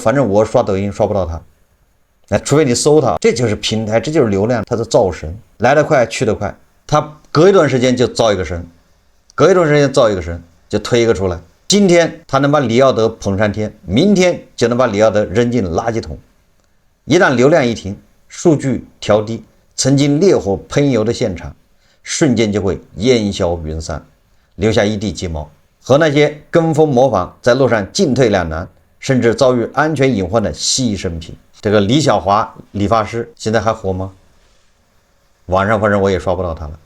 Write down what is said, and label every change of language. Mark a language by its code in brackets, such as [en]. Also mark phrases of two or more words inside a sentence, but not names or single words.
[zh] 反正我刷抖音刷不到他，那除非你搜他。這就是平台，這就是流量，他的造神，來得快去得快。他隔一段時間就造一個神，隔一段时间造一個神，就推一個出來。今天他能把李耀德捧上天，明天就能把李耀德扔進垃圾桶。一旦流量一停，數據調低，曾經烈火噴油的現場，瞬間就會煙消雲散，留下一地雞毛。和那些跟風模仿，在路上進退兩難，甚至遭遇安全隱患的犧牲品。這個李小華理髮師現在還火嗎？網上反正我也刷不到他了。